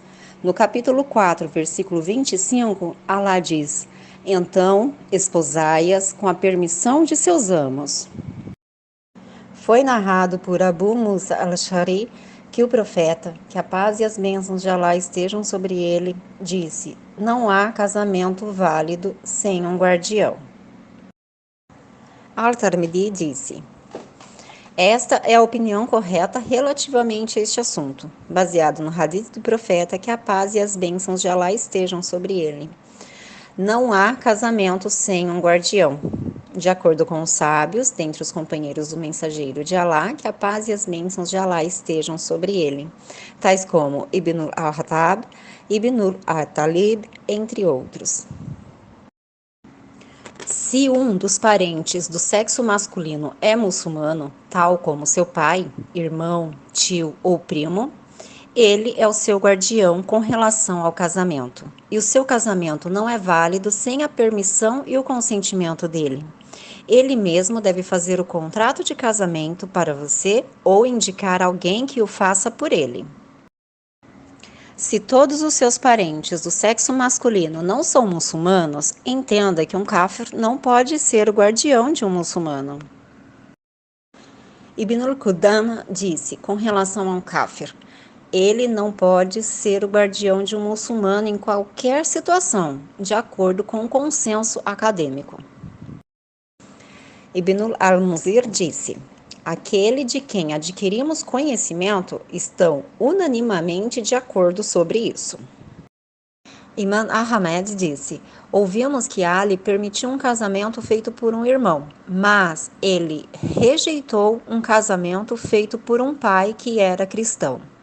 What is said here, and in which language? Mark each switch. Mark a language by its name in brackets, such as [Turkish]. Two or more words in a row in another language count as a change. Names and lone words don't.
[Portuguese] No capítulo 4, versículo 25, Alá diz: então, esposai-as com a permissão de seus amos. Foi narrado por Abu Musa al-Ash'ari que o profeta, que a paz e as bênçãos de Alá estejam sobre ele, disse: não há casamento válido sem um guardião. Al-Tirmidhi disse: esta é a opinião correta relativamente a este assunto, baseado no hadith do profeta, que a paz e as bênçãos de Alá estejam sobre ele. Não há casamento sem um guardião. De acordo com os sábios, dentre os companheiros do mensageiro de Alá, que a paz e as bênçãos de Alá estejam sobre ele, tais como Ibn al-Hattab, Ibn al-Talib, entre outros. Se um dos parentes do sexo masculino é muçulmano, tal como seu pai, irmão, tio ou primo, ele é o seu guardião com relação ao casamento, e o seu casamento não é válido sem a permissão e o consentimento dele. Ele mesmo deve fazer o contrato de casamento para você ou indicar alguém que o faça por ele. Se todos os seus parentes do sexo masculino não são muçulmanos, entenda que um kafir não pode ser o guardião de um muçulmano. Ibn al-Qudama disse, com relação a um kafir: ele não pode ser o guardião de um muçulmano em qualquer situação, de acordo com o consenso acadêmico. Ibn al-Munzir disse: aquele de quem adquirimos conhecimento estão unanimemente de acordo sobre isso. Imam Ahmed disse: ouvimos que Ali permitiu um casamento feito por um irmão, mas ele rejeitou um casamento feito por um pai que era cristão.